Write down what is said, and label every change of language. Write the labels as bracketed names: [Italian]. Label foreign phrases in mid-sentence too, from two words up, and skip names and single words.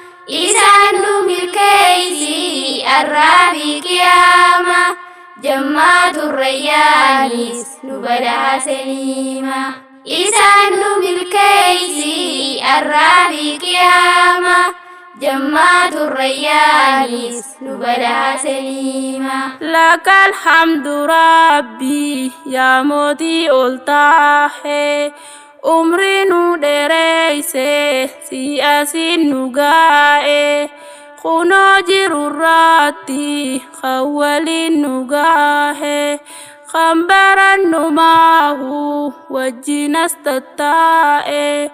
[Oromo] Isaan nu milkeessi arraa fi qiyaama. Jammaatu Rayyaanis nu badhaase niima. Isaan nu milkeessi arraa fi qiyaama. Jammaatu Rayyaanis nu badhaase niima. [Arabic] لك الحمد ربي [Oromo] yaa mootii ol tahe. Umrii nu dheereyse si asin nu gaa'e. Kunoo jiru irratti kan waliin nu gaahe. Kan barannu maahu wajjin as tattaa'e.